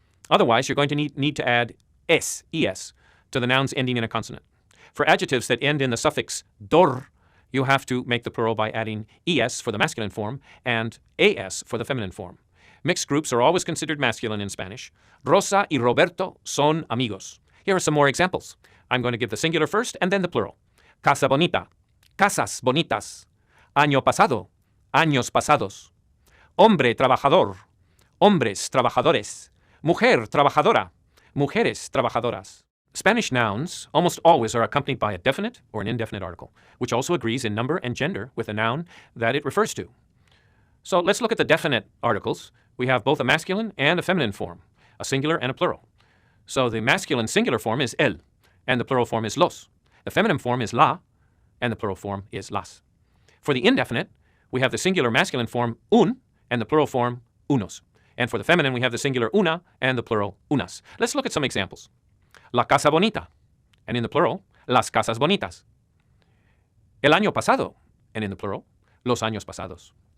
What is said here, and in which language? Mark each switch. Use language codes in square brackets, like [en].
[en] Otherwise, you're going to need to add es to the nouns ending in a consonant. For adjectives that end in the suffix dor, you have to make the plural by adding es for the masculine form and as for the feminine form. Mixed groups are always considered masculine in Spanish. [es] Rosa y Roberto son amigos. [en] Here are some more examples. I'm going to give the singular first and then the plural. [es] Casa bonita, casas bonitas. Año pasado, años pasados. Hombre trabajador, hombres trabajadores. Mujer trabajadora, mujeres trabajadoras. [en] Spanish nouns almost always are accompanied by a definite or an indefinite article, which also agrees in number and gender with the noun that it refers to. So let's look at the definite articles. We have both a masculine and a feminine form, a singular and a plural. So the masculine singular form is el, and the plural form is los. The feminine form is la, and the plural form is las. For the indefinite, we have the singular masculine form un, and the plural form unos. And for the feminine, we have the singular una and the plural unas. Let's look at some examples. [es] La casa bonita, [en] and in the plural, [es] las casas bonitas. El año pasado, [en] and in the plural, [es] los años pasados.